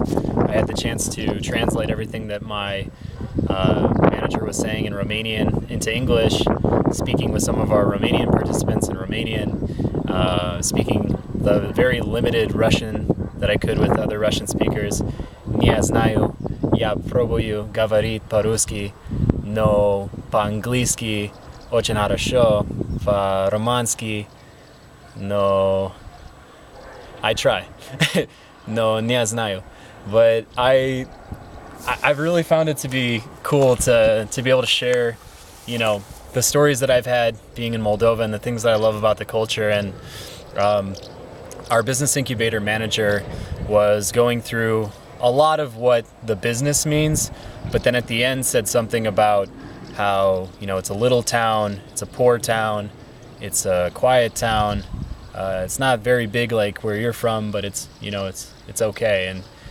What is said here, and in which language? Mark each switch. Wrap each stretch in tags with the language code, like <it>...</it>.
<en>I had the chance to translate everything that my manager was saying in Romanian into English, speaking with some of our Romanian participants in Romanian, speaking the very limited Russian that I could with other Russian speakers.</en> <ru>Не знаю, я пробую говорить по-русски, но по-английски очень хорошо, по-романски, но</ru> <en>I try,</en> <ru>но не знаю.</ru> <en>But I've really found it to be cool to be able to share, the stories that I've had being in Moldova and the things that I love about the culture. And our business incubator manager was going through a lot of what the business means, but then at the end said something about how, it's a little town, it's a poor town, it's a quiet town, it's not very big like where you're from, but it's okay.</en>